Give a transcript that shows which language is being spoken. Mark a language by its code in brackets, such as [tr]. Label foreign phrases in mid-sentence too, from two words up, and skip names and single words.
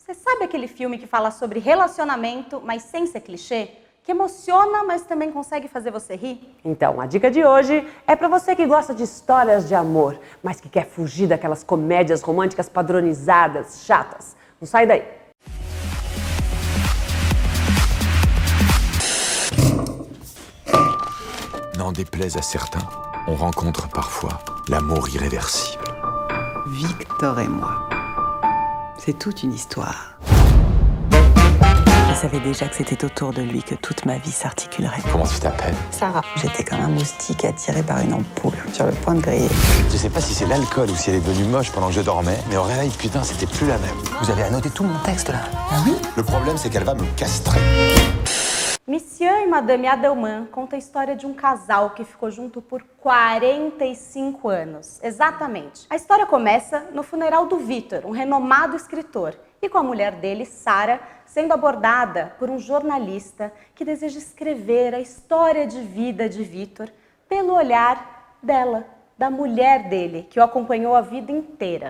[pt] Você sabe aquele filme que fala sobre relacionamento, mas sem ser clichê? Que emociona, mas também consegue fazer você rir? Então, a dica de hoje é para você que gosta de histórias de amor, mas que quer fugir daquelas comédias românticas padronizadas, chatas. Não sai daí. [fr] N'en déplaise à certains, on rencontre parfois l'amour irréversible. Victor et moi. C'est toute une histoire. Je savais déjà que c'était autour de lui que toute ma vie s'articulerait. Comment tu t'appelles? Sarah. J'étais comme un moustique attiré par une ampoule, sur le point de griller. Je sais pas si c'est l'alcool ou si elle est devenue moche pendant que je dormais, mais au réveil, putain, c'était plus la même. Vous avez annoté tout mon texte là? Ah oui? Le problème, c'est qu'elle va me castrer. [pt] Monsieur e Madame Adelman conta a história de um casal que ficou junto por 45 anos. Exatamente. A história começa no funeral do Victor, um renomado escritor, e com a mulher dele, Sarah, sendo abordada por um jornalista que deseja escrever a história de vida de Victor pelo olhar dela, da mulher dele, que o acompanhou a vida inteira.